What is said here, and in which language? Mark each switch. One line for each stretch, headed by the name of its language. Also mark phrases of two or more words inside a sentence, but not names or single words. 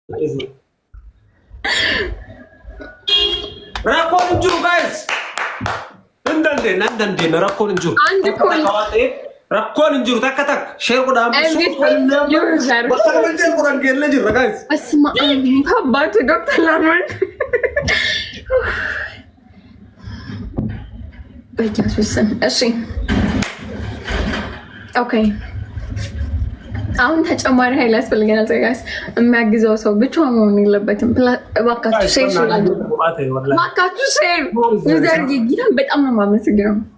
Oromo: rakkoon hin jiru guys. Hin dandeenye rakkoon hin jiru. Rakkoon hin jiru takka share godhaan bakka share godhaan geellee jirra guys. Asma abbaatu Dr. Lamar.
Amharic: በኢየሱስ እሺ ኦኬ አሁን ተጨማሪ ኃይል ያስፈልገናል። ጋይስ የሚያግዘው ሰው ብቻውን መሆን የለበትም። እባካችሁ
English: share user
Amharic: ጌታን በጣም ነው የማመሰግነው።